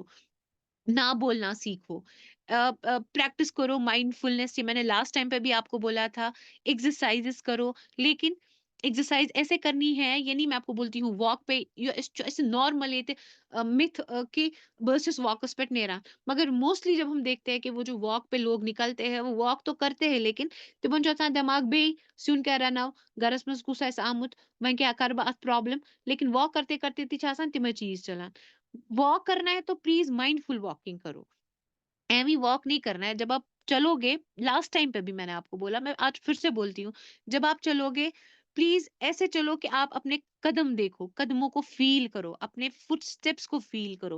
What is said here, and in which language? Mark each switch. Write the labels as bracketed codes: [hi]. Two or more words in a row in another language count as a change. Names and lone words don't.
[ur] نہ بولنا سیکھو، پریکٹس کرو [en] mind fulness, [ur] یہ میں نے [en] last time [ur] پہ بھی آپ کو بولا تھا۔ ایکسرسائزز کرو، لیکن ایکسرسائز ایسے کرنی ہے، یہ نہیں میں آپ کو بولتی ہوں واک پہ ایسے نارمل متھ کہ بس واکس پہ نیرا، مگر موسٹلی جب ہم دیکھتے ہیں کہ وہ جو واک پہ لوگ نکلتے ہیں وہ واک تو کرتے ہیں، لیکن [ks] تمن چھُ آسان دماغ بے سیُن کیا رنو، گرس منٛز کُس آسہِ آمُت، وۄنۍ کیٛاہ کرٕ بہٕ اتھ پرابلم، [ur] لیکن واک کرتے کرتے [ks] تہِ چھِ آسان تِمے چیز چلان۔ [ur] واک کرنا ہے تو پلیز [en] mind ful walking [ur] کرو، ایوی واک نہیں کرنا ہے۔ جب آپ چلو گے، [en] last time [ur] پہ بھی میں نے آپ کو بولا، میں آج پھر سے بولتی ہوں، جب آپ چلو گے پلیز ایسے چلو کہ آپ اپنے قدم دیکھو، قدموں کو فیل کرو، اپنے [en] foot steps [ur] کو فیل کرو۔